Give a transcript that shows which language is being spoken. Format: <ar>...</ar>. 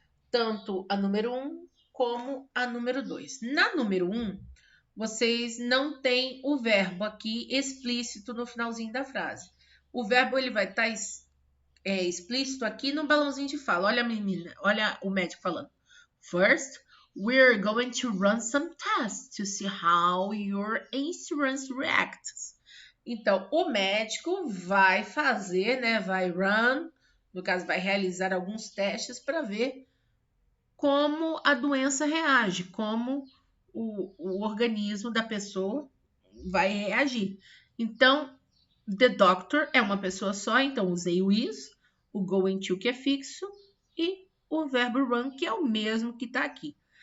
<pt>Tanto a número 1 como a número 2. Na número 1, vocês não têm o verbo aqui explícito no finalzinho da frase. O verbo ele vai estar explícito aqui no balãozinho de fala. Olha a menina, olha o médico falando.</pt> <en>First, we're going to run some tests to see how your insurance reacts.</en> <pt>Então, o médico vai fazer, né? Vai run, no caso, vai realizar alguns testes para ver como a doença reage, como o organismo da pessoa vai reagir. Então, the doctor é uma pessoa só, então usei o is, o going to que é fixo e o verbo run que é o mesmo que está aqui.</pt>